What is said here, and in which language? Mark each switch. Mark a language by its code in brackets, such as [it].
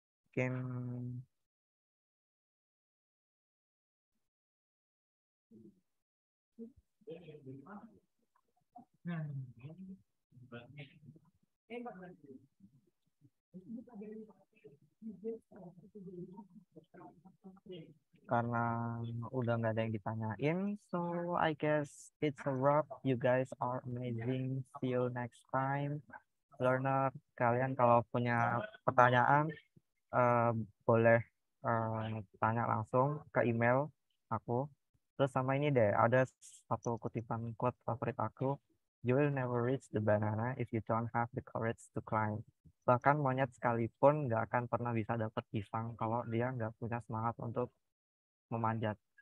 [id] Mungkin karena udah nggak ada yang ditanyain, [en] so I guess it's a wrap. You guys are amazing. See you next time, learner. [id] Kalian kalau punya pertanyaan eh, boleh tanya langsung ke email aku. Terus sama ini deh, ada satu kutipan quote favorit aku. [en] You will never reach the banana if you don't have the courage to climb. [id] Bahkan monyet sekalipun nggak akan pernah bisa dapat pisang kalau dia nggak punya semangat untuk memanjat.